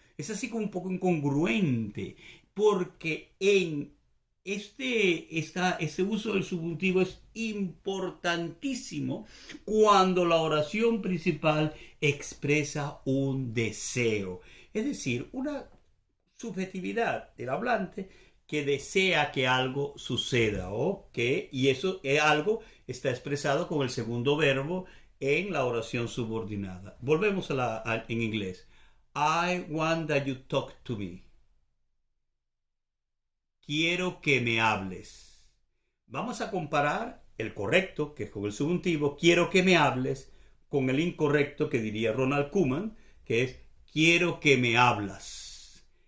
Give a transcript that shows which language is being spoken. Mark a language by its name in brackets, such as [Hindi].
[Spanish] Es así como un poco incongruente, porque en ese uso del subjuntivo es importantísimo cuando la oración principal expresa un deseo, es decir, una subjetividad del hablante que desea que algo suceda, y eso es algo está expresado con el segundo verbo en la oración subordinada. Volvemos en inglés. [English] I want that you talk to me. [Spanish] Quiero que me hables. Vamos a comparar el correcto, que es con el subjuntivo, quiero que me hables, con el incorrecto, que diría Ronald Koeman, que es quiero que me hablas.